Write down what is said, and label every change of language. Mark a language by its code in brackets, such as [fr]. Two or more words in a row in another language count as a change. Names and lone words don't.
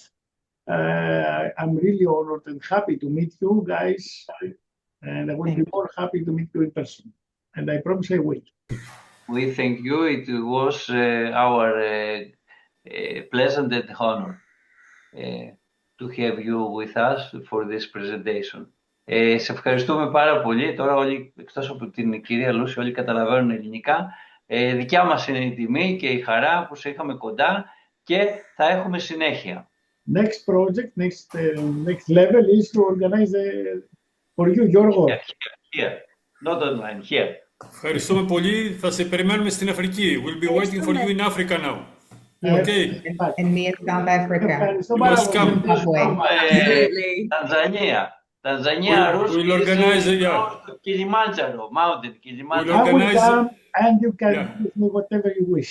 [en] I'm really honored and happy to meet you guys, and I will be more happy to meet you in person. And I promise I will. We thank you. It was our pleasant and honor to have you with us for this presentation. [el] Σε ευχαριστούμε πάρα πολύ. Τώρα όλοι, εκτός από την κυρία Λούση, όλοι καταλαβαίνουν ελληνικά. Δικιά μας είναι η τιμή και η χαρά που σε είχαμε κοντά και θα έχουμε συνέχεια. [en] Next project, next level is to organize for you, Yorgo. Here. Not online, here. [el] Ευχαριστούμε πολύ. Θα σε περιμένουμε στην Αφρική. [en] We'll be waiting for you in Africa now. Okay. And me in South Africa. Welcome. Tanzania, We'll organize Kilimanjaro, mountain, Kilimanjaro. I will come and you can give me whatever you wish.